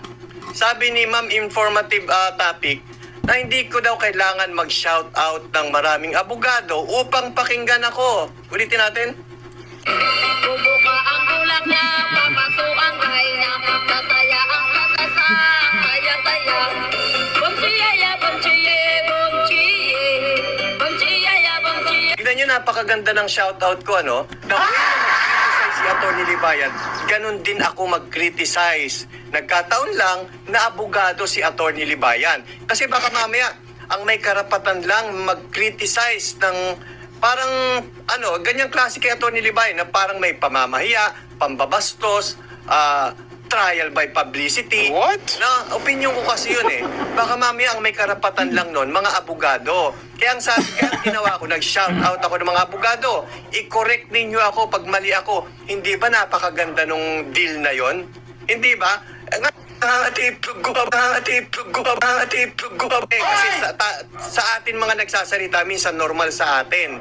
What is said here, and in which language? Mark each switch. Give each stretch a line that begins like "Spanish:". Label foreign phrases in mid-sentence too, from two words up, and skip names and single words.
Filipino: Sabi ni Ma'am,
English: informative topic,
Filipino: na hindi ko daw kailangan mag-
English: shout out
Filipino: ng maraming abogado upang pakinggan ako. Ulitin natin. Bubuka ang ulak niya, papasok ang kahay niya, tataya ang katasa, kaya-taya. Bumchiyaya, bumchiye, bumchiye, bumchiyaya, bumchiye. Tignan nyo, napakaganda ng
English: shout out
Filipino: ko, ano?
English: The way
Filipino: na mag-criticize si Atty. Libayan, ganun din ako mag-criticize. Nagkataon lang na abogado si Atty. Libayan. Kasi baka mamaya, ang may karapatan lang mag-criticize ng parang, ganyang klase kay Atty. Libayan na parang may pamamahiya, pambabastos,
English: trial by publicity. What?
Filipino: Na, opinion ko kasi yun eh. Baka mamaya ang may karapatan lang nun, mga abogado. Kaya ang ginawa ko, nag-
English: shout out
Filipino: ako ng mga abogado. I-correct ninyo ako pag mali ako. Hindi ba napakaganda nung deal na yon? Hindi ba? Kasi sa atin mga nagsasalita, minsan normal sa atin.